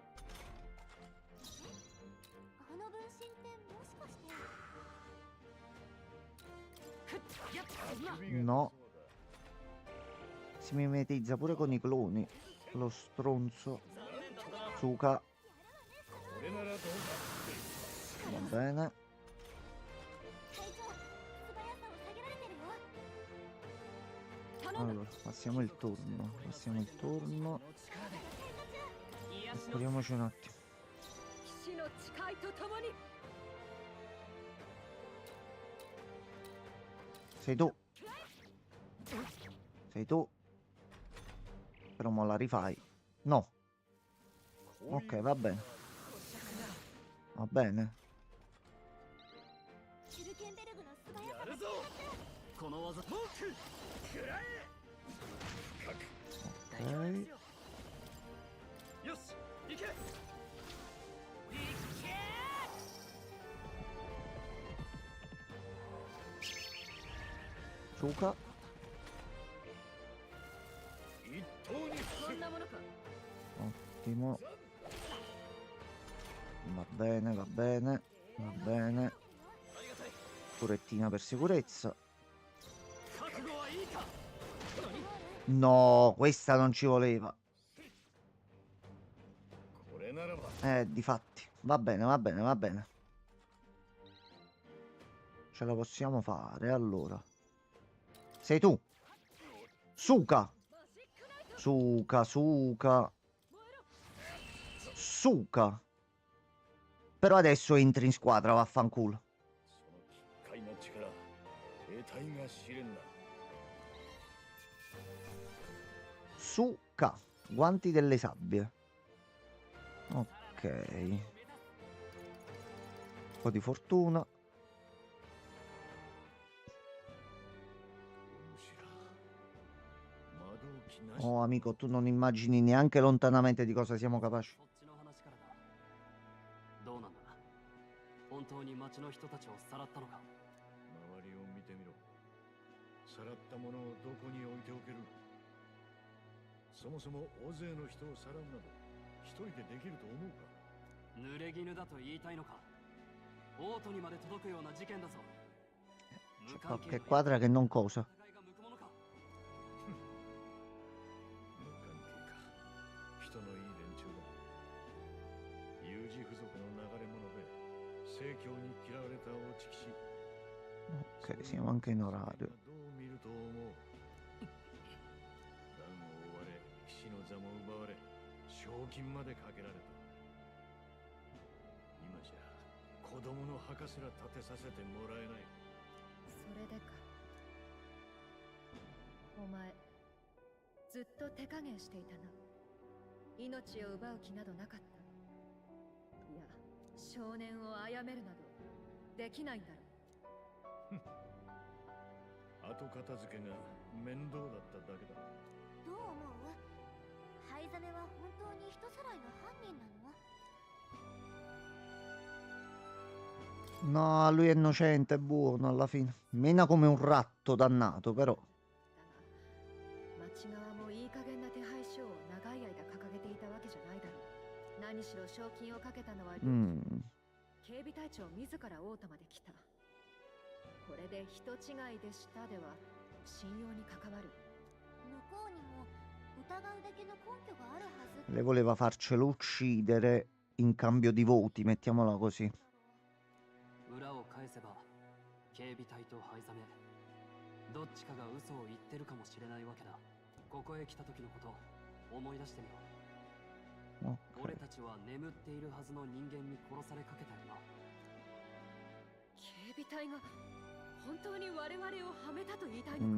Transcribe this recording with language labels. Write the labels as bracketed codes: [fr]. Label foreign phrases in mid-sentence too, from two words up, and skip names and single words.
[ja] あの分身ってもしかして。ふっやっな。 [it] No. Si mimetizza pure con i cloni. Lo stronzo. Suka. [ja] これならどう [it] Va bene. [ja] 隊長、素早さを下げられてるよ。 [it] Allora, passiamo il turno. Passiamo il turno. [ja] 癒しの [it] Curiamoci un attimo. [ja] 騎士の誓いとともに [it] Sei tu. Sei tu. Però mo la rifai. No. Ok, va bene. Va bene. [ja] シュルケンベルグの素早さがやるぞ。この技。モーク食らえ。 [it] Ok. [ja] よし行け。 [it] Suka. [ja] 一刀にこんなものか。 [it] Ottimo. Va bene, va bene. Va bene. [ja] ありがたい。 [it] Turettina per sicurezza. [ja] 覚悟はいいか。 [it] No, questa non ci voleva. [ja] これならば [it] Difatti. Va bene, va bene, va bene. Ce la possiamo fare, allora. Sei tu. Suka. Suka, Suka. Suka. Però adesso entri in squadra, vaffanculo. [ja] その奇怪な力得体が知れんな [it] Suka. Guanti delle sabbie. Ok. Un po' di fortuna. [ja] むしろ窓をきなし [it] Oh, amico, tu non immagini neanche lontanamente di cosa siamo capaci. [ja] こっちの話からだ。どうなんだ。本当に町の人たちをさらったのか。周りを見てみろさらったものをどこに置いておけるそもそも大勢の人をさらうなど一人でできると思うか濡れ衣だと言いたいのか。王都にまで届くような事件だぞ。 [it] C'è qualche quadra che non cosa. [ja] 戦いが向くものか。無関係か人のいい連中だ有事部族の流れ者で正教に嫌われた落ち騎士 [it] Ok, siamo anche in orario. [ja] どう見ると思う乱を追われ騎士の座も奪われ賞金までかけられた今じゃ子供の墓すら建てさせてもらえないそれでか。お前ずっと手加減していたな。命を奪う気などなかった。いや、少年を殺めるなどできないんだろう。後片付けが面倒だっただけだどう思う？灰ザメは本当に人さらいの犯人なの？ [it] No, lui è innocente, è buono alla fine. Mena come un ratto dannato, però. [ja] だが町側もいい加減な手配書を長い間掲げていたわけじゃないだろう。何しろ賞金をかけたのは両親。 警備隊長自ら王都まで来た。これで人違いでしたでは信用に関わる。向こうにも疑うだけの根拠があるはず。 [it] Lei voleva farcelo uccidere in cambio di voti, mettiamola così. [ja] 返せば警備隊と灰ザメどっちかが嘘を言ってるかもしれないわけだ。ここへ来た時のこと思い出してみろ。俺たちは眠っているはずの人間に殺されかけたよな。警備隊が本当に我々をはめたと言いたいのか。